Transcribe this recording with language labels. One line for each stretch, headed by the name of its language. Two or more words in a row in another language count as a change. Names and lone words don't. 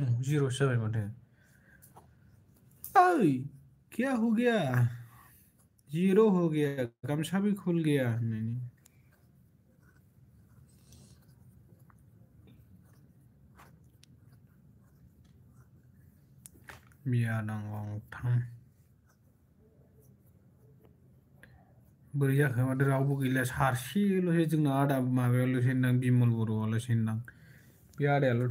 Bodo: जिर'सो जाबाय माथो
Hindi: ओइ क्या हो गया जीरो हो गया गमछा भी खुल गया नहीं
Bodo: बोरै जाखो माथो रावबो गैला सासेल'सै जोंना आदा माबायावल'सै होनदां बिमल बर'आल'सै होनदां बे आदायाल'